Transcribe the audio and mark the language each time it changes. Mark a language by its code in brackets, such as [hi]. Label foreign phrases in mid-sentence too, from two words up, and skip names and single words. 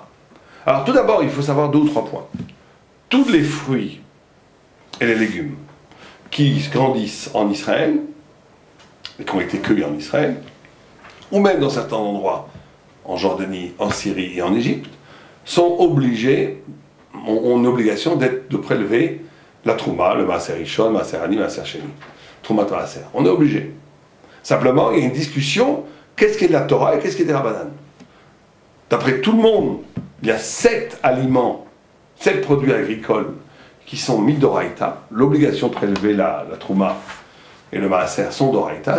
[fr] Alors tout d'abord, il faut savoir 2 ou 3 points. Tous les fruits et les légumes qui grandissent en Israël, et qui ont été cueillis en Israël, ou même dans certains endroits, en Jordanie, en Syrie et en Égypte, sont obligés, ont une obligation de prélever la trouma, le [he] מעשר ראשון, מעשר עני, מעשר שני. תרומה מעשר. [fr] On est obligé. Simplement, il y a une discussion, qu'est-ce qui est de la Torah et qu'est-ce qui est des Rabbanan. D'après tout le monde, il y a 7 aliments, 7 produits agricoles qui sont mis d'oraïta. L'obligation de prélever la trouma et le maaser sont d'oraïta.